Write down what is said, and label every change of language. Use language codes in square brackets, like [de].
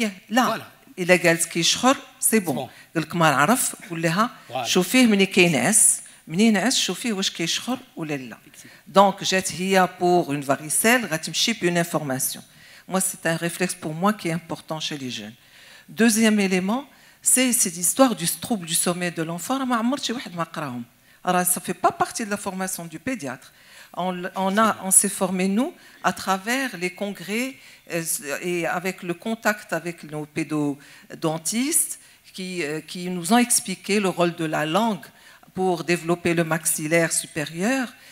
[fr] Là, il a [ar] قالت كيشخر [fr] c'est bon. [ar] قالك ما نعرف قول لها شوفيه منين كينعس منين نعس شوفيه واش كيشخر ولا لا. [fr] Donc [ar] جات هي [fr] pour une varicelle [ar] غتمشي [fr] بune information. Moi c'est un réflexe pour moi qui est important chez les jeunes. Deuxième élément, c'est cette histoire du trouble du sommeil de l'enfant. [ar] ما عمرت شي واحد ما قراهم. [fr] Alors ça fait pas partie de la formation du pédiatre. On s'est formé, nous, à travers les congrès et avec le contact avec nos pédodontistes qui nous ont expliqué le rôle de la langue pour développer le maxillaire supérieur.